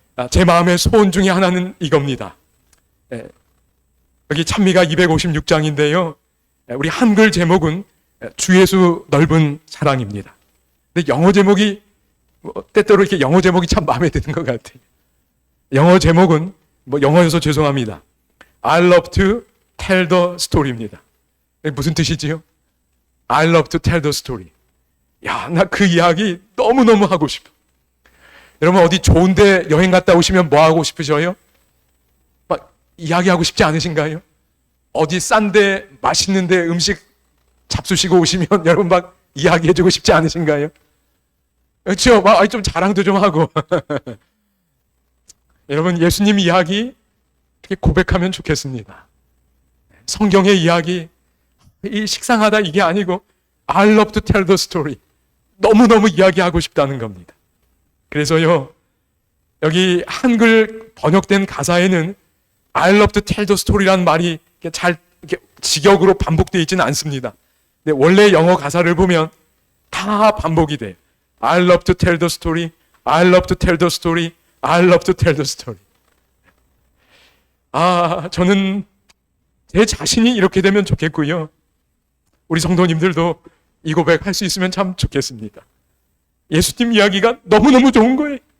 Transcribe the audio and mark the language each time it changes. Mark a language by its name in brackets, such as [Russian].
[Korean] 제 마음의 소원 중에 하나는 이겁니다. 여기 찬미가 256장인데요. 우리 한글 제목은 주 예수 넓은 사랑입니다. 근데 영어 제목이 때때로 이렇게 영어 제목이 참 마음에 드는 것 같아요. 영어 제목은 영어여서 죄송합니다. [English] I love to tell the story입니다. 무슨 뜻이지요? I love to tell the story. [Korean] 야, 나 그 이야기 너무너무 하고 싶어. 여러분, 어디 좋은데 여행 갔다 오시면 뭐 하고 싶으셔요? 막 이야기하고 싶지 않으신가요? 어디 싼데 맛있는데 음식 잡수시고 오시면 여러분 막 이야기해주고 싶지 않으신가요? 그렇죠? 막 좀 자랑도 좀 하고. 여러분, 예수님 이야기 이렇게 고백하면 좋겠습니다. 성경의 이야기, 이 식상하다 이게 아니고 I love to tell the story. 너무너무 이야기하고 싶다는 겁니다. 그래서요, 여기 한글 번역된 가사에는 I love to tell the story 라는 말이 잘 이렇게 직역으로 반복되어 있지는 않습니다. 근데 원래 영어 가사를 보면 다 반복이 돼요. [English] I love to tell the story, I love to tell the story, I love to tell the story. [Korean] 저는 제 자신이 이렇게 되면 좋겠고요. 우리 성도님들도 이 고백 할 수 있으면 참 좋겠습니다. 예수님 이야기가 너무너무 좋은 거예요.